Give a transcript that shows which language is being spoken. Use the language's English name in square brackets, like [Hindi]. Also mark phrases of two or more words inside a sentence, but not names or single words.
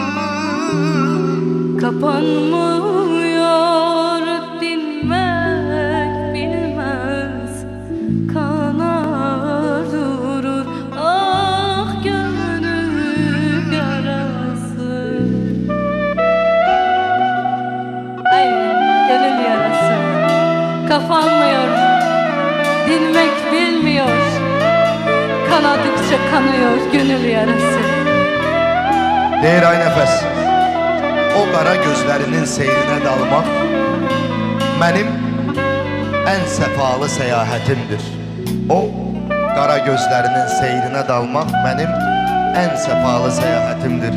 [Turkish] Kapanmıyor, dinmek bilmez, kanar durur ah gönül yarası. Aynen, gönül yarası. Kapanmıyor, dinmek bilmiyor, kanadıkça kanıyor gönül yarası. [Azerbaijani] Deyir ay nəfəs, o qara gözlərinin seyrinə dalmaq mənim ən səfalı səyahətimdir. O qara gözlərinin seyrinə dalmaq mənim ən səfalı səyahətimdir.